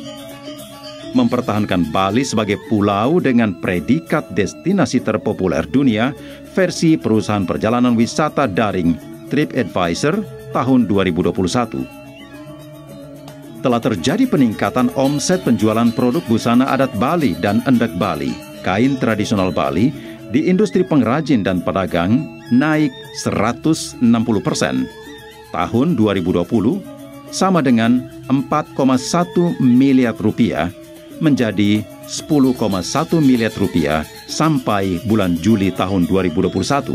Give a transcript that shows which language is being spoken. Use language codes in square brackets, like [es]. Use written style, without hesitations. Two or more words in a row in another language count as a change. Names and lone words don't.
[id] Mempertahankan Bali sebagai pulau dengan predikat destinasi terpopuler dunia versi perusahaan perjalanan wisata daring TripAdvisor tahun 2021. Telah terjadi peningkatan omset penjualan produk busana adat Bali dan endek Bali, kain tradisional Bali, di industri pengrajin dan pedagang naik 160%. Tahun 2020 sama dengan 4,1 miliar rupiah menjadi 10,1 miliar rupiah sampai bulan Juli tahun 2021.